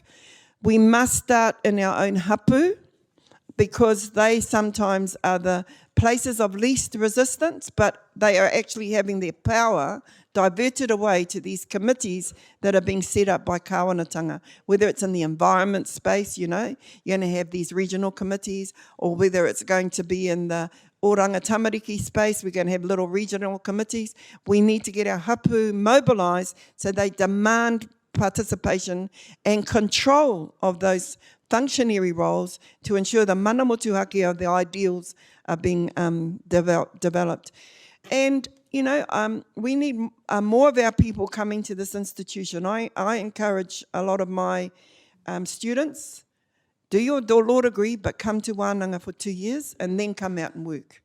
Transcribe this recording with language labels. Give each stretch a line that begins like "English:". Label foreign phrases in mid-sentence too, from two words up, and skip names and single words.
English: We must start in our own hapu, because they sometimes are the places of least resistance, but they are actually having their power diverted away to these committees that are being set up by kāwanatanga, whether it's in the environment space, you're going to have these regional committees, or whether it's going to be in the oranga tamariki space, we're going to have little regional committees. We need to get our hapu mobilised so they demand participation and control of those functionary roles to ensure the
Māori: mana motuhake
English: of the ideals are being developed. And, we need more of our people coming to this institution. I encourage a lot of my students, do your law degree, but come to Wānanga for 2 years and then come out and work.